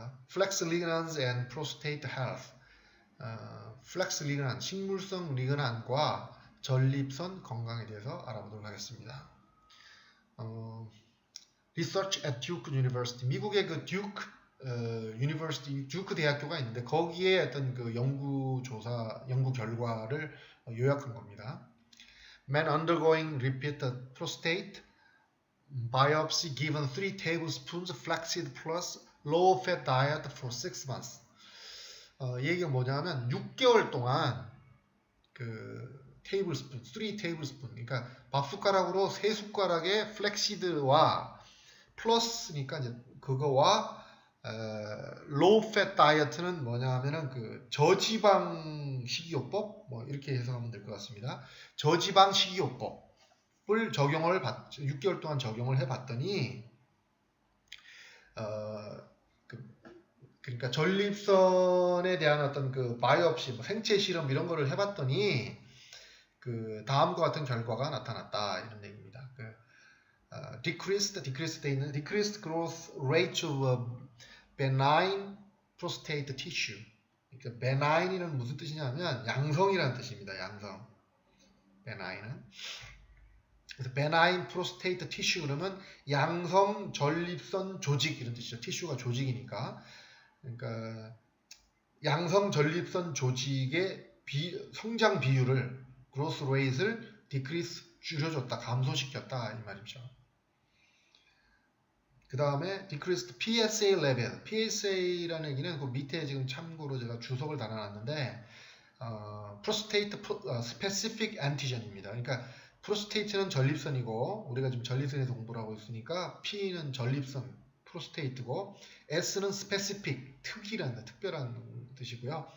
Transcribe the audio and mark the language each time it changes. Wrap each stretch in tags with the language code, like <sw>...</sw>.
<en>Flex ligands and prostate health.</en> <ko>Flex ligand, 식물성 리그난과 전립선 건강에 대해서 알아보도록 하겠습니다.</ko> <en>Research at Duke University.</en> <ko>미국의 그 Duke University, 듀크 대학교가 있는데 거기에 어떤 그 연구 결과를 요약한 겁니다.</ko> <en>Man undergoing repeated prostate biopsy given 3 tablespoons flaxseed plus low fat diet for 6 months.</en> <ko>얘기가 뭐냐면 6개월 동안 그 테이블스푼, 3 테이블스푼, 그러니까 밥 숟가락으로 3숟가락의 플렉시드와 플러스니까 이제 그거와 로우 팻 다이어트는 뭐냐면은 그 저지방 식이요법 뭐 이렇게 해석하면 될 것 같습니다. 저지방 식이요법을 6개월 동안 적용을 해봤더니 그러니까 전립선에 대한 어떤 그 바이옵시, 뭐 생체 실험 이런 거를 해봤더니 그 다음과 같은 결과가 나타났다 이런 얘기입니다.</ko> <en>decreased growth rate of benign prostate tissue.</en> <ko>그러니까 benign이는 무슨 뜻이냐면 양성이라는 뜻입니다. 양성. benign은. 그래서 benign prostate tissue 그러면 양성 전립선 조직 이런 뜻이죠. 티슈가 조직이니까. 그러니까 양성 전립선 조직의 성장 비율을 growth rate를 decrease 줄여줬다, 감소시켰다 이 말이죠. 그 다음에</ko> <en>decreased PSA level.</en> <ko>PSA라는 얘기는 그 밑에 지금 참고로 제가 주석을 달아놨는데</ko> <en>prostate specific antigen</en> <ko>입니다. 그러니까 프로스테이트는 전립선이고 우리가 지금 전립선에서 공부를 하고 있으니까 P는 전립선 프로스테이트고 S는 specific 특이란 특별한 뜻이고요.</ko>